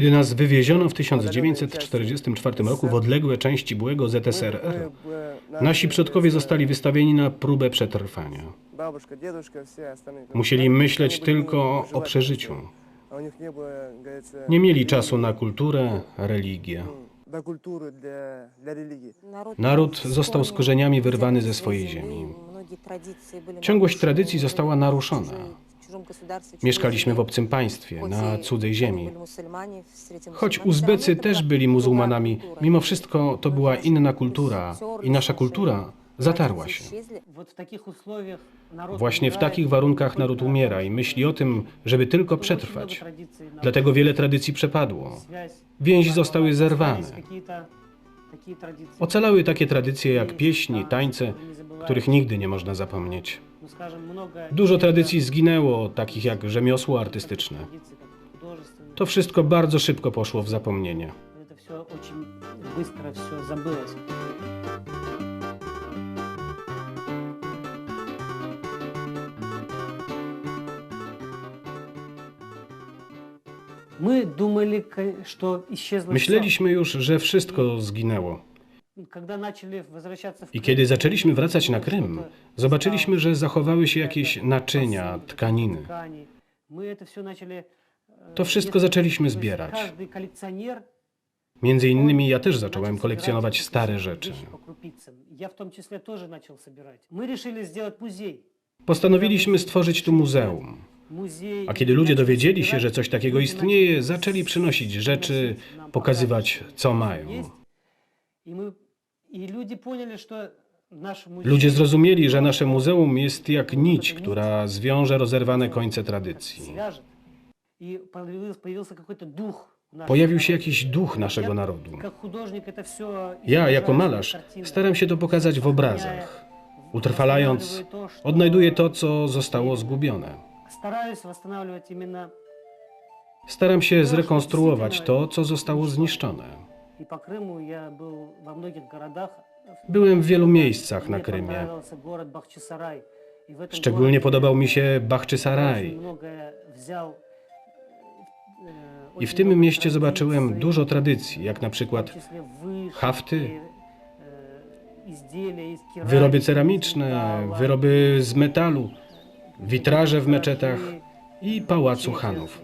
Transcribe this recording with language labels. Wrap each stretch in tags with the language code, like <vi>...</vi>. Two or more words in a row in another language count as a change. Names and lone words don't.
<pl>Kiedy nas wywieziono w 1944 roku w odległe części byłego ZSRR, nasi przodkowie zostali wystawieni na próbę przetrwania.</pl> <ru>бабушка, дедушка, все остальные.</ru> <pl>Musieli myśleć tylko o przeżyciu.</pl> <ru>А у них не было, говорится,</ru> <pl>Nie mieli czasu na kulturę, religię.</pl> <ru>до культуры для религии.</ru> <pl>Naród został z korzeniami wyrwany ze swojej ziemi. Ciągłość tradycji została naruszona. Mieszkaliśmy w obcym państwie, na cudzej ziemi. Choć Uzbecy też byli muzułmanami, mimo wszystko to była inna kultura i nasza kultura zatarła się.</pl> <ru>Вот в таких условиях народ</ru> <pl>Właśnie w</pl> <ru>умирает,</ru> <pl>takich warunkach naród umiera i myśli o tym, żeby tylko</pl> <ru>очень много</ru> <pl>przetrwać.</pl> <ru>традиций,</ru> <pl>Dlatego wiele tradycji przepadło.</pl> <ru>связь,</ru> <pl>Więzi zostały</pl> <ru>остались</ru> <pl>zerwane.</pl> <ru>какие-то такие традиции.</ru> <pl>Ocalały takie tradycje jak pieśni, tańce, których nigdy nie można zapomnieć.</pl> <ru>Ну, скажем, много</ru> <pl>Dużo tradycji zginęło, takich jak rzemiosło artystyczne.</pl> <ru>традиций, как художественные.</ru> <pl>To wszystko bardzo szybko poszło w zapomnienie.</pl> <ru>Это все очень быстро все забылось. Мы думали, что исчезло</ru> <pl>Myśleliśmy już, że wszystko zginęło.</pl> <ru>всё. Когда начали возвращаться в</ru> <pl>I</pl> <ru>Крым,</ru> <pl>kiedy zaczęliśmy wracać na Krym, zobaczyliśmy, że zachowały się jakieś naczynia, tkaniny.</pl> <ru>ткани, мы это все начали,</ru> <pl>To wszystko zaczęliśmy</pl> <ru>то есть</ru> <pl>zbierać.</pl> <ru>Каждый коллекционер</ru> <pl>Między innymi ja też zacząłem</pl> <ru>начал</ru> <pl>kolekcjonować</pl> <ru>собирать</ru> <pl>stare</pl> <ru>вещи</ru> <pl>rzeczy.</pl> <ru>по крупицам. Я в том числе тоже начал собирать. Мы решили сделать музей.</ru> <pl>Postanowiliśmy stworzyć tu muzeum.</pl> <ru>Музей.</ru> <pl>A kiedy ludzie</pl> <ru>начали</ru> <pl>dowiedzieli się,</pl> <ru>собирать,</ru> <pl>że coś takiego</pl> <ru>люди</ru> <pl>istnieje,</pl> <ru>начали</ru> <pl>zaczęli przynosić rzeczy, pokazywać, co mają.</pl> <ru>есть. И люди поняли, что наш музей...</ru> <pl>Ludzie zrozumieli, że nasze muzeum jest jak nić, która zwiąże rozerwane końce tradycji.</pl> <ru>свяжет. И появился какой-то дух нашего</ru> <pl>Pojawił się</pl> <ru>народа.</ru> <pl>jakiś duch naszego narodu.</pl> <ru>Как художник это все</ru> <pl>Ja, jako malarz, staram się to pokazać w obrazach. Utrwalając, odnajduję to, co zostało zgubione.</pl> <ru>Стараюсь восстанавливать именно</ru> <pl>Staram się zrekonstruować to, co zostało zniszczone.</pl> <ru>и по Крыму я был во многих городах.</ru> <pl>Byłem w wielu miejscach na</pl> <ru>Мне</ru> <pl>Krymie.</pl> <ru>понравился город Бахчисарай. И в этом</ru> <pl>Szczególnie</pl> <ru>городе</ru> <pl>podobał mi się</pl> <ru>я</ru> <pl>Bachczysaraj.</pl> <ru>очень многое взял,</ru> <pl>I w tym mieście zobaczyłem dużo tradycji, jak na przykład hafty, wyroby ceramiczne, wyroby z metalu, witraże w meczetach i pałacu Hanów.</pl>